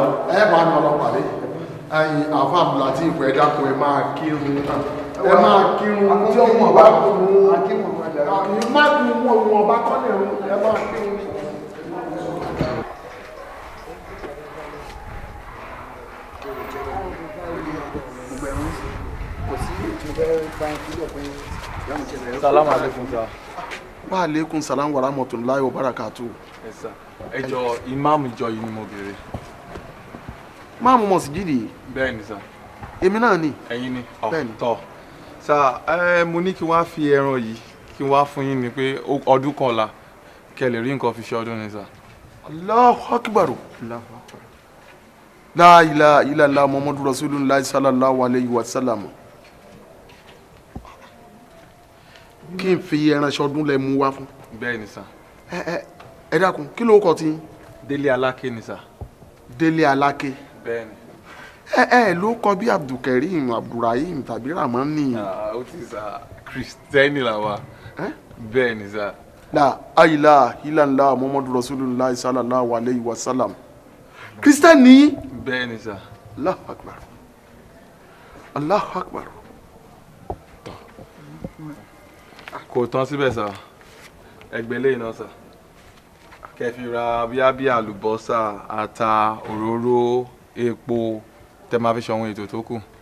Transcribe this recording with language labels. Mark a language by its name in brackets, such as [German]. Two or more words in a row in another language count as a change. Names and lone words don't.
[Yoruba] ẹ máa ń lọ pàdé ẹ̀yin Àfà Abdulatif ẹ dákun ẹ máa kírun ẹ máa kírun tí ọmọ ọba kírun má kí wọn ọba kọ́lẹ̀ ẹ máa kírun ní. [Arabic] سلام عليكم sa. وعليكم السلام ورحمة الله وبركاته. [Yoruba] Ẹ jọ̀ọ́ ìmáàmù ìjọ yìí ni mo béèrè. Máàmù mọ̀síjìdì. Bẹ́ẹ̀ni sà. Èmi náà ni. Ẹ̀yin ni. Bẹ́ẹ̀ni. Tọ́ sà mo ní kí wá fi ẹran yìí kí wá fún yín ni pé ọdún kan la kẹ́ lè rí nǹkan fi ṣe ọdún ni sà. [Arabic] الله أكبر. لا إله إلا الله محمد رسول الله صلى الله عليه وسلم. [Yoruba] Kí n fi ẹran ṣọdún lẹ mú wá fún. Bẹ́ẹ̀ni sà. ẹ dákun kí ló kọ tí. Délé Aláké ni sà. Délé Aláké. Bẹ́ẹ̀ni. ẹ ló kọ bí Abdulkareem Abdulrahim tàbí Ramani. Ó ti sà Kristẹni là wa. Bẹ́ẹ̀ni sà. [Arabic] لا إله إلا الله محمد رسول الله صلى الله عليه وسلم. [Yoruba] Kristẹni. Bẹ́ẹ̀ni sà. [Arabic] الله أكبر الله أكبر. [Yoruba] Kò tán síbẹ̀ sà. Ẹgbẹ́ lẹ́yìn náà sà. Kẹfì ra bí àlùbọ́sà, ata, òróró, epo tẹ máa fi ṣe àwọn ètò tó kù.